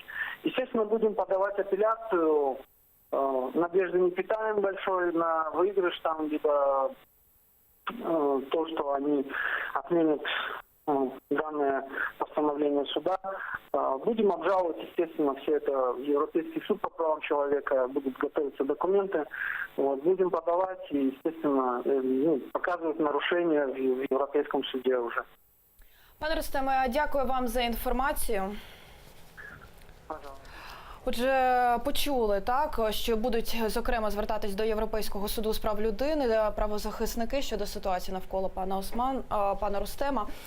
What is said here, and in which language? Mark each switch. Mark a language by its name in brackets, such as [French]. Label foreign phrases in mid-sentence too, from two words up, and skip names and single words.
[Russian] Естественно, будем подавать апелляцию, надежды не питаем большой на выигрыш там, либо то, что они отменят данное постановление суда. Будем обжаловать, естественно, все это в Европейский суд по правам человека, будут готовиться документы. Вот, будем подавать и, естественно, показывать нарушения в Европейском суде уже. [Ukrainian] Пане Рустеме, дякую вам за інформацію. [Russian] Пожалуйста. [Ukrainian] Отже, почули, так, що будуть, зокрема, звертатись до Європейського суду з прав людини правозахисники щодо ситуації навколо пана Рустема.